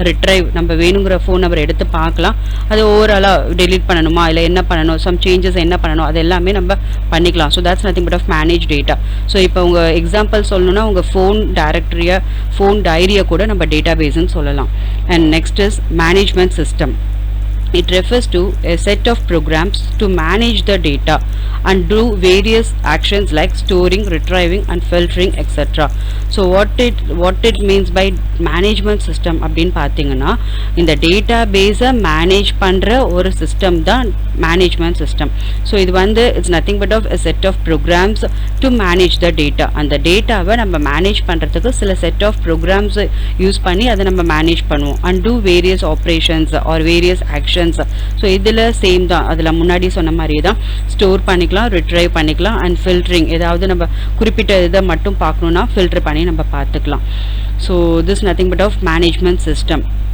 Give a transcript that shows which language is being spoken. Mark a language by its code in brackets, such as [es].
[ta] Retrieve நம்ம வேணுங்கிற phone number எடுத்து பார்க்கலாம், அது ஓவராலாக டெலீட் பண்ணணுமா இல்லை என்ன பண்ணணும், சம் சேஞ்சஸ் என்ன பண்ணணும், அது எல்லாமே நம்ம பண்ணிக்கலாம். [en] So that's nothing but of manage data. [ta] So இப்போ உங்கள் எக்ஸாம்பிள் சொல்லணும்னா உங்கள் ஃபோன் டைரக்டரியை, ஃபோன் டைரியை கூட நம்ம டேட்டா பேஸ்ன்னு சொல்லலாம். [en] And next is management system. It refers to a set of programs to manage the data and do various actions like storing, retrieving and filtering, etc. So what it means by management system [ta] அப்படினு பாத்தீங்கன்னா இந்த டேட்டாபேஸை manage பண்ற ஒரு system தான் management system. [en] so [ta] இது வந்து [en] It's nothing but of a set of programs to manage the data. [ta] அந்த டேட்டாவை நம்ம மேனேஜ் பண்றதுக்கு சில செட் ஆஃப் ப்ரோக்ராம்ஸ் யூஸ் பண்ணி அதை நம்ம மேனேஜ் பண்ணுவோம். [en] and do various operations or various actions. [ta] So இதில் சேம் தான், அதில் முன்னாடி சொன்ன மாதிரியே தான் ஸ்டோர் பண்ணிக்கலாம், ரிட்ரைவ் பண்ணிக்கலாம், அண்ட் ஃபில்டரிங், ஏதாவது நம்ம குறிப்பிட்ட இதை மட்டும் பார்க்கணுன்னா ஃபில்டர் பண்ணி நம்ம பார்த்துக்கலாம். [en] So this nothing but of management system.